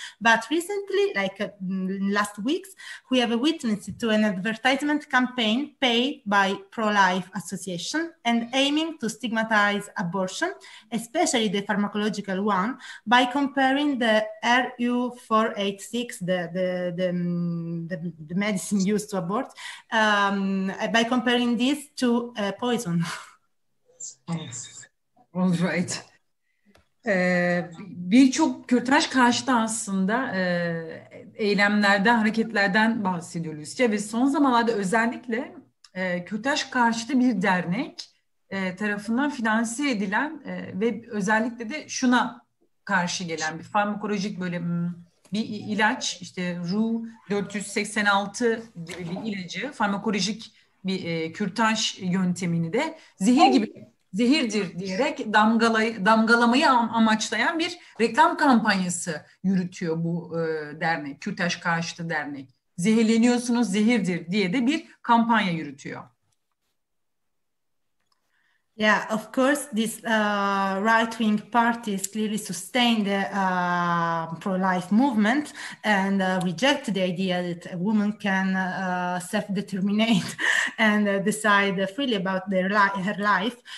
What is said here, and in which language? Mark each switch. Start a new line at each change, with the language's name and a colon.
English: But recently, like last weeks, we have witnessed to an advertisement campaign paid by pro-life association and aiming to stigmatize abortion, especially the pharmacological one, by comparing the RU486, the medicine used to abort, by comparing this to poison. All right.
Turkish: Birçok kürtaj karşıtı aslında eylemlerden, hareketlerden bahsediyor Lucia ve son zamanlarda özellikle kürtaj karşıtı bir dernek tarafından finanse edilen ve özellikle de şuna karşı gelen bir farmakolojik böyle bir ilaç, işte RU486 gibi bir ilacı, farmakolojik bir kürtaj yöntemini de zehirdir diyerek damgalamayı amaçlayan bir reklam kampanyası yürütüyor bu dernek, kürtaj karşıtı dernek. Zehirleniyorsunuz, zehirdir diye de bir kampanya yürütüyor.
English: Yeah, of course, these right-wing parties clearly sustain the pro-life movement and reject the idea that a woman can self-determinate and decide freely about her life.